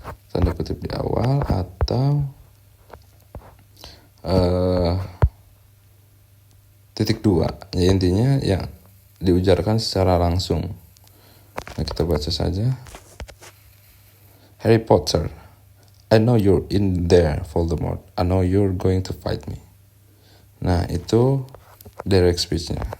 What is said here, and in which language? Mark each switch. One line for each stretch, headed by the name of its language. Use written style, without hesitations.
Indonesian: Tanda kutip di awal atau titik dua, ya intinya yang diujarkan secara langsung. Nah, kita baca saja.
English: Harry Potter, I know you're in there, Voldemort. I know you're going to fight me.
Indonesian: Nah, itu direct speech-nya.